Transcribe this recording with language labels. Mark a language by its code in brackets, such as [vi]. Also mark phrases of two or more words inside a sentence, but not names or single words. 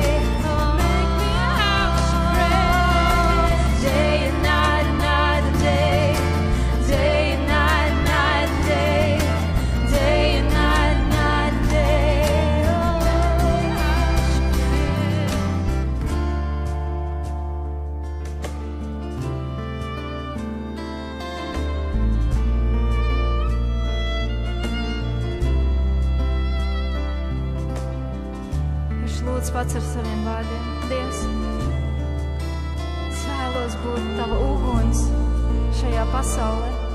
[en] Oh, make me a house of prayer. Day and night and night and day. Day and night and night and day. Day and night and night and day. Oh, house of prayer. [lv] Viņš lūdz pats ar saviem vārdiem. Dievs, es vēlos būt tava uguns šajā pasaulē.